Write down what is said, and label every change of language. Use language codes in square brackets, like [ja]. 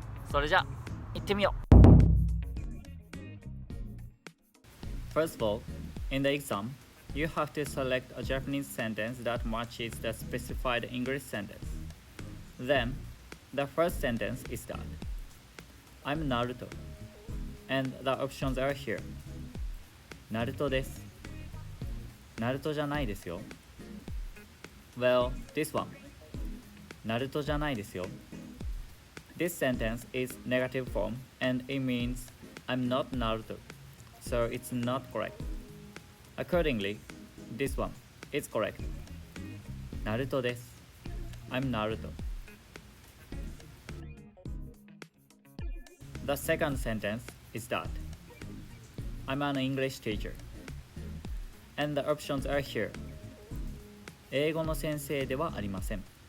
[ja] それじゃ、行ってみよう。 [en] First of all, in the exam, you have to select a Japanese sentence that matches the specified English sentence. Then, the first sentence is that I'm Naruto, and the options are here. [ja] Naruto です。 Naruto じゃないですよ。 [en] Well, this one. [ja] Naruto じゃないですよ。 [en] This sentence is negative form and it means I'm not Naruto, so it's not correct. Accordingly, this one is correct. Naruto です。I'm Naruto. The second sentence is that I'm an English teacher. And the options are here. [ja] 英語の先生ではありません。